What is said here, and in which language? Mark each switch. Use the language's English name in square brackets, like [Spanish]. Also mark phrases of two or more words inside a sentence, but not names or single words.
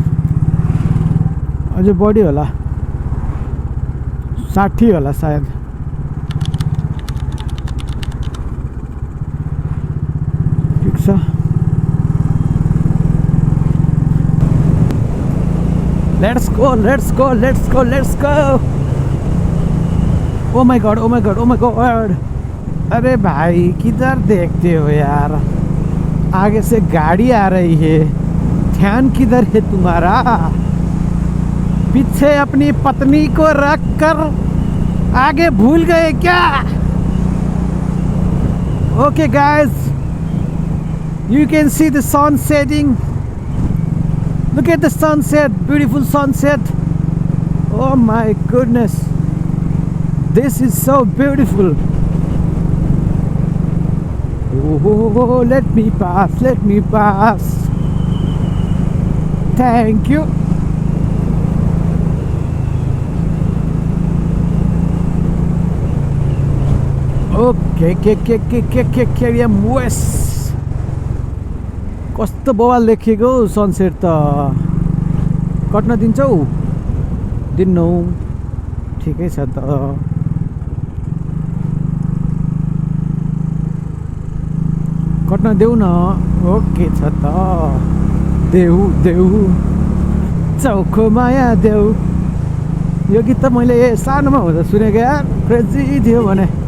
[Nepali] अझै बढी होला 60 होला सायद ठिक छ [English] let's go oh my god [Hindi] अरे भाई किधर देखते हो यार आगे से गाड़ी आ रही है ध्यान किधर है तुम्हारा पीछे अपनी पत्नी को रख कर आगे भूल गए क्या [English] okay guys you can see the sun setting look at the sunset beautiful sunset oh my goodness this is so beautiful oh let me pass thank you okay KM West [Nepali] कस्तो बवाल लेखेको सनसेट त कट्न दिन्छौ दिन्नौ ठिकै छ त कट्न देऊ न ओके छ त देऊ चौखो माया देऊ यो गीत त मैले सानोमा हुँदा सुनेको यार क्रेजी थियो भने